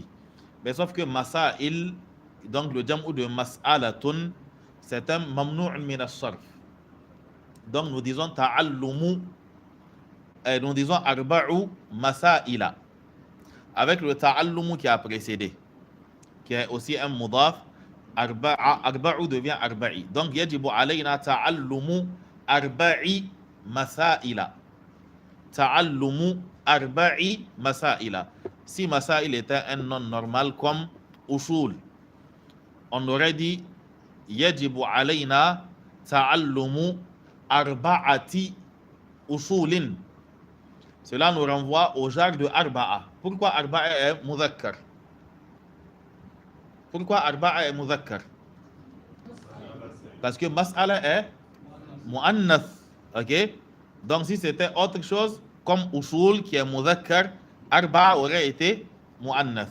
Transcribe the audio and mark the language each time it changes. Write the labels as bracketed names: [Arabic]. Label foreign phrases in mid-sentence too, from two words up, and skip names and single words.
[French] Mais sauf que masail, donc le jam'u de mas'alatun, c'est un [Arabic] ممنوع من الصرف. [French] Donc nous disons ta'allumu, nous disons [Arabic] أربع مسائل. [French] Avec le ta'allumu qui a précédé, qui est aussi un mudaf, arba'u devient arba'i. [Arabic] Donc يجب علينا تعلم أربع مسائل. تعلم أربع مسائل. [French] Si masail était un nom normal comme usul, on aurait dit [Arabic] يجب علينا تعلم أربعة أصول. [French] Cela nous renvoie au genre de arba'a. Pourquoi arba'a est mudhakkar? Pourquoi arba'a est mudhakkar? Parce que mas'ala est mu'annath. Ok? Donc si c'était autre chose comme usul qui est mudhakkar, arba'a aurait été mu'annath.